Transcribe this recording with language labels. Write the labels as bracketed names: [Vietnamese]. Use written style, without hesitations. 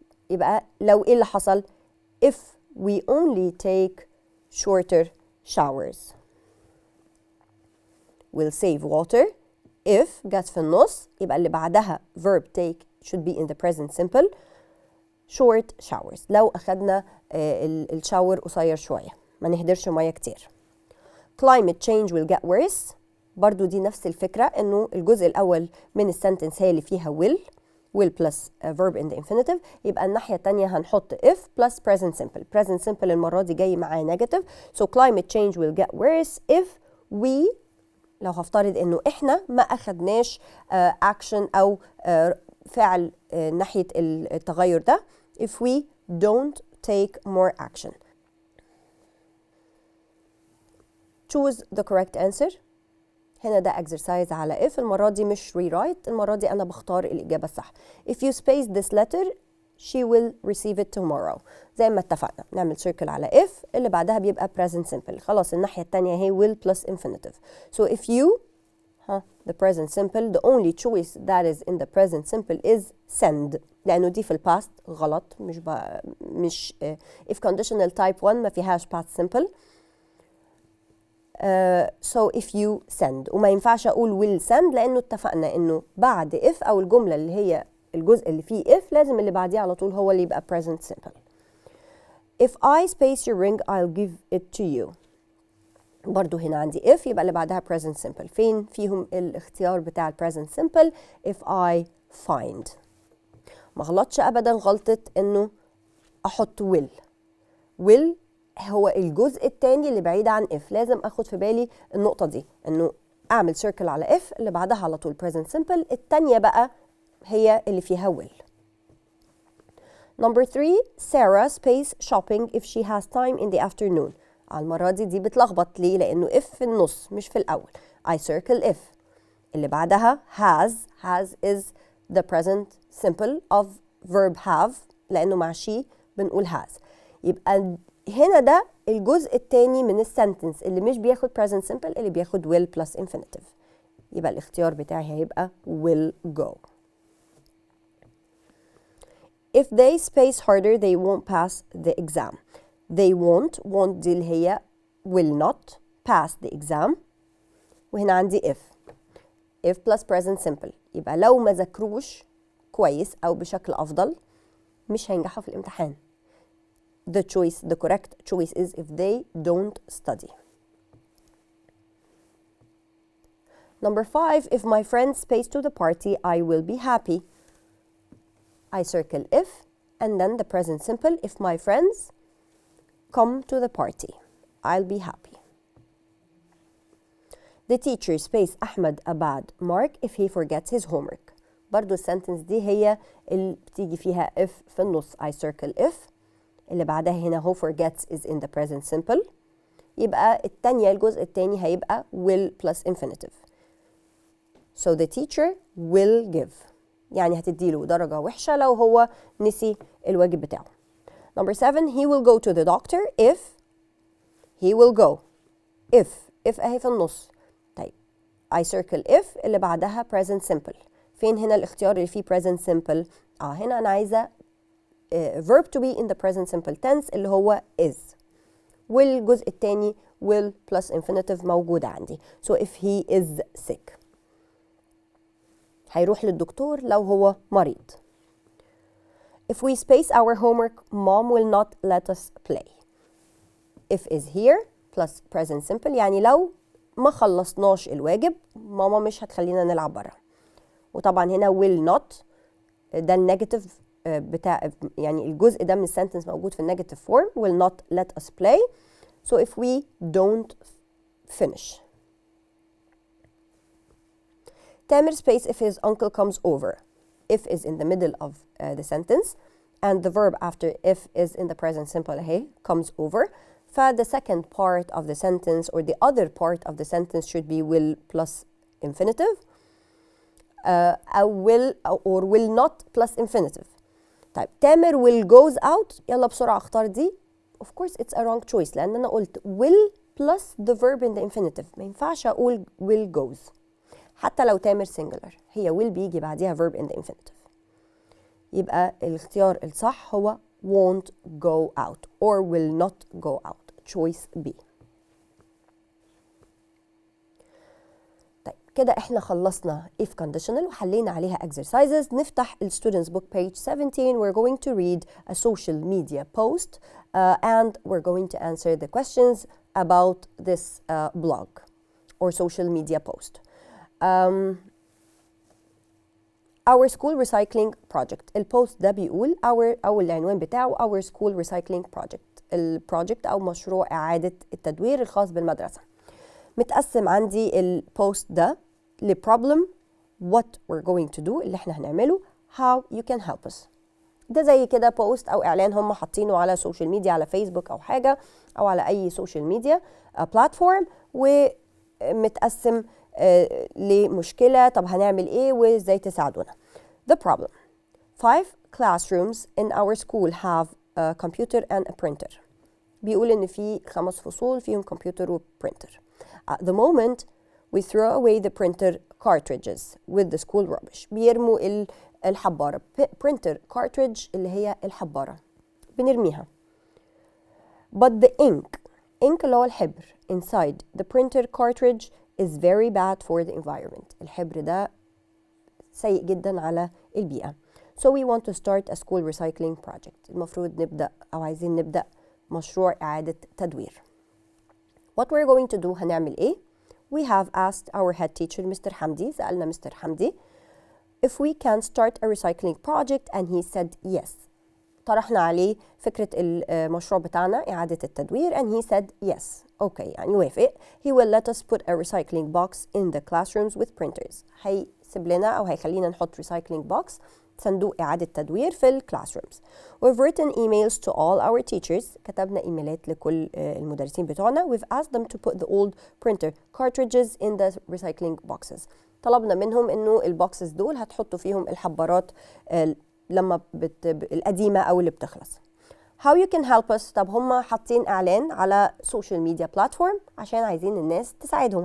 [Arabic] يبقى لو ايه اللي حصل [English] if we only take shorter showers. will save water if [Arabic] جت في النص يبقى اللي بعدها [English] verb take should be in the present simple short showers. [Arabic] لو أخدنا الشاور قصير شوية ما نهدرش مية كتير. [English] climate change will get worse. [Arabic] برضو دي نفس الفكرة إنه الجزء الأول من السنتنس هي اللي فيها [English] will plus verb in the infinitive. [Arabic] يبقى الناحية التانية هنحط [English] if plus present simple. [Arabic] present simple المرة دي جاي معاه negative. [English] So climate change will get worse if we [Arabic] لو هفترض انه احنا ما اخدناش action او فعل ناحية التغير ده [English] if we don't take more action. Choose the correct answer. [Arabic] هنا ده exercise على if. المرة دي مش rewrite، المرة دي أنا بختار الإجابة الصح. [English] If you space this letter she will receive it tomorrow. [Arabic] زي ما اتفقنا نعمل circle على if اللي بعدها بيبقى present simple. خلاص الناحية التانية هي [English] will plus infinitive. So if you the present simple, the only choice that is in the present simple is send. [Arabic] لأنه دي في الباست غلط، مش if conditional type 1 ما فيهاش past simple. [English] So if you send، [Arabic] وما ينفعش أقول [English] will send [Arabic] لأنه اتفقنا إنه بعد if أو الجملة اللي هي الجزء اللي فيه if لازم اللي بعديه على طول هو اللي يبقى present simple. [English] If I space your ring I'll give it to you. [Arabic] برضو هنا عندي if يبقى اللي بعدها present simple. فين فيهم الاختيار بتاع present simple؟ [English] if I find. [Arabic] ما غلطش أبدا غلطة إنه أحط will هو الجزء التاني اللي بعيد عن if. لازم أخد في بالي النقطة دي إنه أعمل circle على if اللي بعدها على طول present simple، التانية بقى هي اللي فيها will. [English] Number 3 Sarah space shopping if she has time in the afternoon. [Arabic] المرة دي بتلخبط ليه؟ لأنه if في النص مش في الأول. [English] I circle if. [Arabic] اللي بعدها [English] has is the present simple of verb have [Arabic] لأنه مع [English] she بنقول has. [Arabic] يبقى هنا ده الجزء التاني من السنتنس اللي مش بياخد present simple، اللي بياخد [English] will plus infinitive. [Arabic] يبقى الاختيار بتاعي هيبقى will go. [English] If they space harder they won't pass the exam. They won't دي اللي هي will not pass the exam. [Arabic] وهنا عندي if plus present simple. يبقى لو ما ذاكروش كويس أو بشكل أفضل مش هينجحوا في الامتحان. [English] The correct choice is if they don't study. Number 5 if my friends space to the party I will be happy. I circle if and then the present simple if my friends come to the party I'll be happy. The teacher space أحمد a bad mark if he forgets his homework. [Arabic] برضو السنتنس دي هي اللي بتيجي فيها if في النص. [English] I circle if [Arabic] اللي بعدها هنا [English] who forgets is in the present simple. [Arabic] يبقى التانية الجزء التاني هيبقى [English] will plus infinitive. So the teacher will give [Arabic] يعني هتديله درجة وحشة لو هو نسي الواجب بتاعه. [English] Number 7 he will go to the doctor if he will go. [Arabic] if اهي في النص. [English] طيب I circle if [Arabic] اللي بعدها [English] present simple. [Arabic] فين هنا الاختيار اللي فيه present simple؟ هنا أنا عايزة [English] verb to be in the present simple tense [Arabic] اللي هو is. والجزء التاني will plus infinitive موجودة عندي. [English] So if he is sick [Arabic] هيروح للدكتور لو هو مريض. [English] If we space our homework mom will not let us play. If is here plus present simple [Arabic] يعني لو ما خلصناش الواجب ماما مش هتخلينا نلعب برا. وطبعا هنا will not ده النيجاتيف بتاع يعني الجزء ده من السنتنس موجود في النيجاتيف فورم [English] will not let us play. So if we don't finish. Tamer space if his uncle comes over. If is in the middle of the sentence and the verb after if is in the present simple hey comes over. The second part of the sentence or the other part of the sentence should be will plus infinitive. will or will not plus infinitive. طيب Tamer will goes out [Arabic] يلا بسرعة اختار دي. [English] Of course it's a wrong choice [Arabic] لأن أنا قلت [English] will plus the verb in the infinitive. [Arabic] ما ينفعش أقول [English] will goes [Arabic] حتى لو تامر singular هي will بيجي بعديها [English] verb in the infinitive. [Arabic] يبقى الاختيار الصح هو [English] won't go out or will not go out. choice B. [Arabic] طيب كده احنا خلصنا if conditional وحلينا عليها exercises. نفتح ال [English] students book page 17. We're going to read a social media post and we're going to answer the questions about this blog or social media post. Our school recycling project. [Arabic] البوست ده بيقول أو العنوان بتاعه [English] our school recycling project. [Arabic] البروجكت أو مشروع إعادة التدوير الخاص بالمدرسة. متقسم عندي البوست ده لبروبلم [English] what we're going to do [Arabic] اللي احنا هنعمله [English] how you can help us. [Arabic] ده زي كده بوست أو إعلان هم حاطينه على سوشيال ميديا على فيسبوك أو حاجة أو على أي سوشيال ميديا بلاتفورم ومتقسم لمشكلة، طب هنعمل ايه وازاي تساعدونا. [English] The problem: 5 classrooms in our school have a computer and a printer. [Arabic] بيقول ان في 5 فصول فيهم كمبيوتر وبرينتر. [English] At the moment we throw away the printer cartridges with the school rubbish. [Arabic] بيرموا الحبارة. printer cartridge اللي هي الحبارة بنرميها. [English] But the ink [Arabic] اللي هو الحبر [English] inside the printer cartridge is very bad for the environment. [Arabic] الحبر ده سيء جدا على البيئة. [English] So we want to start a school recycling project. [Arabic] المفروض نبدأ أو عايزين نبدأ مشروع إعادة تدوير. [English] What we're going to do [Arabic] هنعمل إيه؟ [English] We have asked our head teacher Mr. [Arabic] حمدي. سألنا مستر حمدي [English] if we can start a recycling project and he said yes. [Arabic] طرحنا عليه فكرة المشروع بتاعنا إعادة التدوير [English] and he said yes. okay [Arabic] يعني وافق. [English] He will let us put a recycling box in the classrooms with printers. [Arabic] هيسيب لنا أو هيخلينا نحط [English] recycling box [Arabic] صندوق إعادة تدوير في الكلاسرومز. [English] We've written emails to all our teachers. [Arabic] كتبنا إيميلات لكل المدرسين بتوعنا. [English] We've asked them to put the old printer cartridges in the recycling boxes. [Arabic] طلبنا منهم إنه البوكسز دول هتحطوا فيهم الحبارات لما القديمة أو اللي بتخلص. [English] How you can help us؟ [Arabic] طب هم حاطين إعلان على [English] social media platform [Arabic] عشان عايزين الناس تساعدهم.